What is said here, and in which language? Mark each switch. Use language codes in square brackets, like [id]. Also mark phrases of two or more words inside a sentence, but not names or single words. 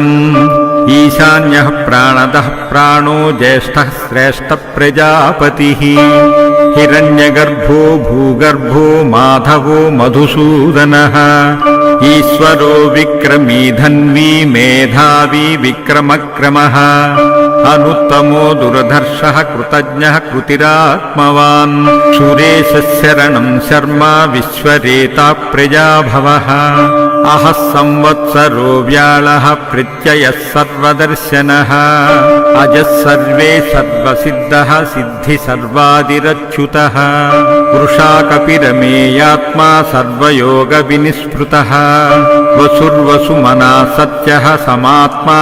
[sa] ఈశాన్యః ప్రాణదః ప్రాణో జ్యేష్ఠః శ్రేష్ఠ ప్రజాపతిః. హిరణ్యగర్భో భూగర్భో మాధవో మధుసూదనః. ఈశ్వరో విక్రమీ ధన్వీ మేధావీ విక్రమక్రమః. अनुत्तमो दुर्धर्षः कृतज्ञः कृतिरात्मवान् सुरेशः शरणं शर्मा विश्वरेता प्रजाभवः अहः संवत्सरो व्याळः प्रत्ययः सर्वदर्शनः अजः सर्वे सर्वसिद्धः सिद्धि सर्वादिरच्युतः वृषा कपिरमेयात्मा सर्वयोगविनिस्पृतः वसुर्वसुमना सत्यः समात्मा